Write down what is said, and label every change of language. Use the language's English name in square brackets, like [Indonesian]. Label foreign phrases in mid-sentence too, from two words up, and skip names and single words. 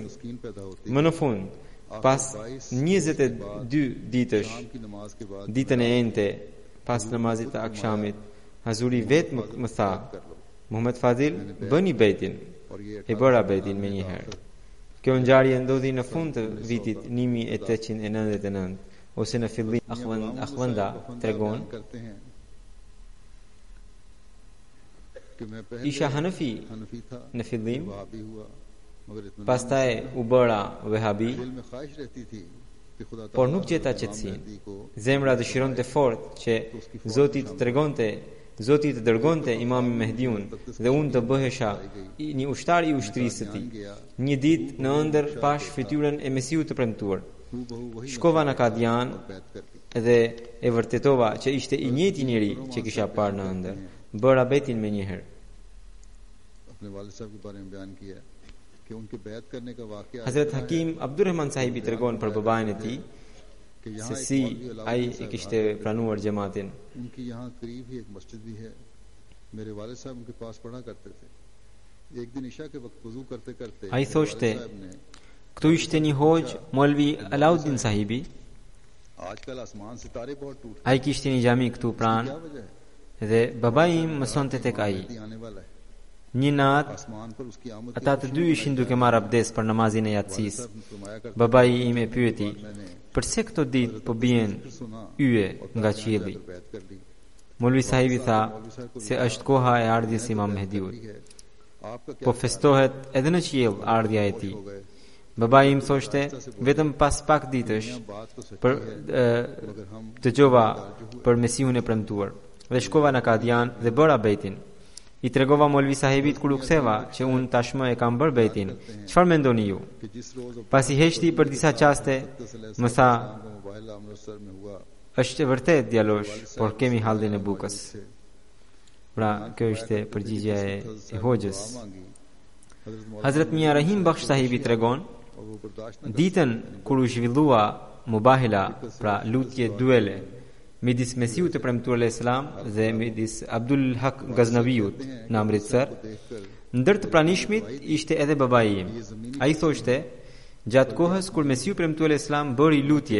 [Albanian] Më në fund, pas 22 ditësh, ditën e ente pas namazit të akşamit, Hazuri vetë më tha, Muhammed Fadil, bëni bejtin. E bëra bejtin me një herë. Kjo ngjarje ndodhi në fund të vitit 1899 ose në fillim. Akhwanda tregon isha Hanafi [Urdu] حنفی تھا, [Albanian] në fillim, [Urdu] وہابی ہوا، مگر اطمینان [Albanian] pastaj u bëra Wahabi, [Urdu] دل میں خواہش رہتی تھی کہ خدا [Albanian] por [Urdu] ताला [Albanian] nuk gjeta [Urdu] इमाम [Albanian] qetësinë. [Urdu] مہدی کو [Albanian] Zemra dëshironte fort që Zoti të dërgonte Imam Mehdiun dhe unë të bëhesha një ushtar i ushtrisë së tij. Një ditë në ëndër pash fytyrën e Mesiut të premtuar. [Urdu] ہوبہو وہی [Albanian] Shkova në Kadian [Urdu] بیعت کر دی. [Albanian] dhe e vërtetova që ishte i njëjti njeri që kisha parë në ëndër. Bëra betin me njëherë. [Urdu] اپنے والد صاحب کے بارے میں بیان کیا کہ ان کے بیعت کرنے کا واقعہ [Albanian] Hazrat Hakim Abdurrahman sahibi tregon për babain e tij [Urdu] कि [Albanian] se [Urdu] یہاں ایک [Albanian] si [Urdu] مولوی علاؤالدین [Albanian] ai e [Urdu] साहब [Albanian] kishte pranuar xhamatin. [Urdu] ان کی یہاں قریب ہی ایک مسجد بھی ہے۔ میرے والد صاحب ان کے پاس پڑھا کرتے تھے. ایک دن عشاء کے وقت وضو کرتے کرتے [Albanian] Ai thoshte, [Urdu] والد صاحب نے [Albanian] këtu ishte një hoxh, Molvi Alauddin sahibi, [Urdu] آج کل آسمان ستارے بہت ٹوٹ [Albanian] ai kishte një xhami këtu pranë [Urdu] کیا وجہ ہے? [Albanian] dhe babai im mësonte tek ai. [Urdu] مہدی آنے والا ہے. [Albanian] Një natë [Urdu] آسمان پر اس کی آمد [Albanian] ata të dy ishin duke marrë abdes për namazin e yatsis. [Urdu] صاحب نے فرمایا کرتے [Albanian] Babai im e pyeti, [Urdu] मैंने [Albanian] "Përse këto ditë po bien [Urdu] सुना [Albanian] yje [Urdu] और [Albanian] nga [Urdu] कहा, [Albanian] qielli?" [Urdu] جا کر بیعت کر لی. [Albanian] Molvi sahibi tha se është koha e ardhjes së Imam Mehdiut. [Urdu] ٹھیک ہے، آپ کا کیا [Albanian] Po festohet edhe në qiell ardhja e tij. [Urdu] ہو گئے? [Albanian] Babai im thoshte, vetëm pas pak ditësh [Urdu] بات تو سچی [Albanian] për [Urdu] ہے، مگر ہم [Albanian] dëgjova për Mesiun e premtuar dhe shkova në Kadian dhe bëra bejtin. I tregova Molvi sahibit kur u ktheva që unë tashmë e kam bërë bejtin. Çfarë mendoni ju? [Urdu] کہ جس روز [Albanian] Pasi heshti për disa qaste, më tha, [Urdu] کو موبائل امرتسر میں ہوا [Albanian] është e vërtet djalosh, por kemi hallin e bukës. Pra, kjo ishte përgjigja e hoxhës. [Urdu] مانگی حضرت مولانا [Albanian] Hazrat Mia Rahim Bakhsh sahibi tregon, [Urdu] اور وہ برداشت نہ [Albanian] ditën kur u zhvillua mubahila, pra lutje duele, midis Mesiut të premtuar Islam dhe midis Abdul Haq Gaznaviut në Amritsar, [Urdu] देखकर [Albanian] ndër të pranishmit ishte edhe babai im. Ai thoshte, gjatë kohës kur Mesiu premtuar Islam bëri lutje